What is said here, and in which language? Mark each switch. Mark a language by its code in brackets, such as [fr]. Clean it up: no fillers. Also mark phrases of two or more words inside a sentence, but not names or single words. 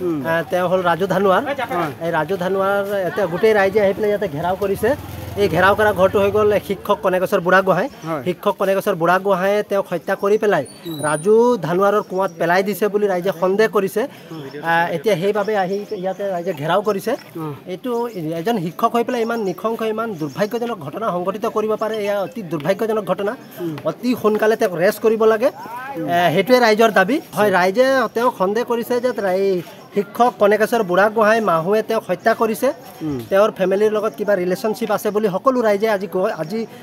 [as] হল ৰাজু ধানুৱাৰ ৰাজু ধানুৱাৰ গোটেই ৰাইজে ইতে ঘেৰাও কৰিছে এই ঘেরাও করা ঘৰটো হৈ গ'ল শিক্ষক কনেকেশ্বৰ বুঢ়াগোহাঁই শিক্ষক কনেকেশ্বৰ বুঢ়াগোহাঁয়ে তেওঁক হত্যা কৰি পেলাই ৰাজু ধানুৱাৰৰ কুঁৱাত পেলাই দিছে বুলি ৰাইজে সন্দেহ কৰিছে এতিয়া সেইভাবে আহি ইয়াতে ৰাইজে ঘেৰাও কৰিছে এইটো এজন শিক্ষক হৈ পেলাই ইমান নিখংস ইমান দুৰ্ভাগ্যজনক ঘটনা সংঘটিত কৰিব পাৰে এয়া অতি দুৰ্ভাগ্যজনক ঘটনা অতি সোনকালে তেওঁক ৰেষ্ট কৰিব লাগে হেতুৱে ৰাইজৰ দাবী হয় ৰাইজে তেওঁক সন্দেহ কৰিছে যে শিক্ষক কনেকেশ্বৰ বুঢ়াগোহাঁই মাহুৱে তেওঁক হত্যা কৰিছে তেওঁৰ ফেমিলিৰ লগত কিবা ৰিলেশ্যনশ্বিপ আছে বুলি সকলো ৰাইজে আজি